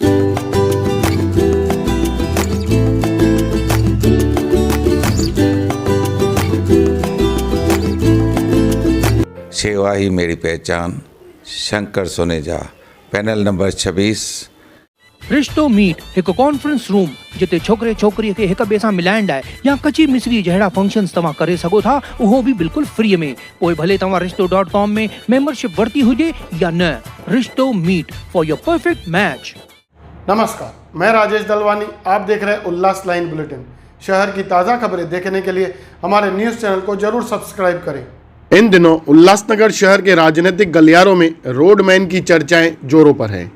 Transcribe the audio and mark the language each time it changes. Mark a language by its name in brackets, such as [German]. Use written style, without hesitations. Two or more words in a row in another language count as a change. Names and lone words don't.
[Hindi] सेवा ही मेरी पहचान, शंकर सोनेजा, पैनल नंबर 26। [Sindhi] रिश्तो मीट एक [English] conference room [Sindhi] जिते छोकरे छोकरी के एक बे सां मिलाइण लाइ या कची मिसरी जहिड़ा फंक्शन्स तव्हां करे सघो था, उहो भी बिल्कुल फ्री में। पोइ भले तव्हां रिश्तो.com में मेंबरशिप वरती हुजे या न। [English] रिश्तो मीट for your perfect match. [Hindi] नमस्कार, मैं राजेश दलवानी। आप देख रहे हैं उल्लास लाइन बुलेटिन। शहर की ताज़ा खबरें देखने के लिए हमारे न्यूज़ चैनल को जरूर सब्सक्राइब करें। इन दिनों उल्लासनगर शहर के राजनीतिक गलियारों में रोडमैन की चर्चाएं जोरों पर हैं।